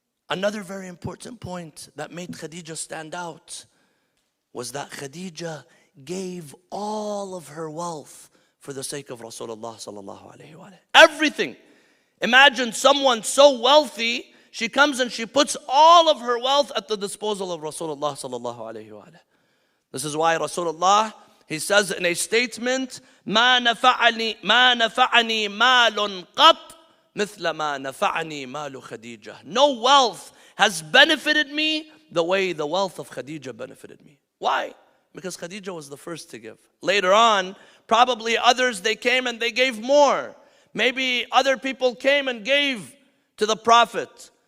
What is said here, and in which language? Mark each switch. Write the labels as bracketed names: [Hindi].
[English] Another very important point that made Khadija stand out was that Khadija gave all of her wealth for the sake of Rasulullah sallallahu alayhi wa alayhi. Everything. Imagine someone so wealthy, she comes and she puts all of her wealth at the disposal of Rasulullah sallallahu alayhi wa alayhi. This is why Rasulullah, he says in a statement, [Arabic] ما نفعني مال قط مثل ما نفعني مال خديجة. [English] No wealth has benefited me the way the wealth of Khadija benefited me. Why? Because Khadija was the first to give. Later on, probably others, they came and they gave more. Maybe other people came and gave to the Prophet.